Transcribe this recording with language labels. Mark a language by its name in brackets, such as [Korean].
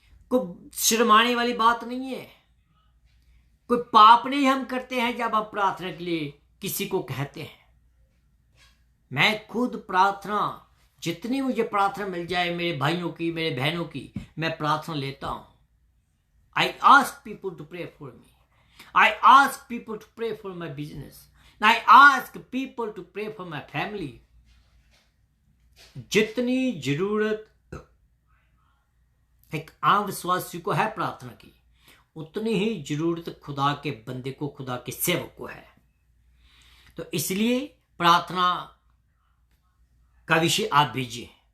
[Hindi] कोई शर्माने वाली बात नहीं है। कोई पाप नहीं हम करते हैं जब आप प्रार्थना के लिए किसी को कहते हैं। मैं खुद प्रार्थना, जितनी मुझे प्रार्थना मिल जाए मेरे भाइयों की, मेरे बहनों की, मैं प्रार्थना लेता हूं। [English] I ask people to pray for me. I ask people to pray for my business. I ask people to pray for my family. [Hindi] जितनी जरूरत एक आम विश्वासी को है प्रार्थना की, उतनी ही जरूरत खुदा के बंदे को, खुदा के सेवक को है। तो इसलिए प्रार्थना का विषय आप भेजिए।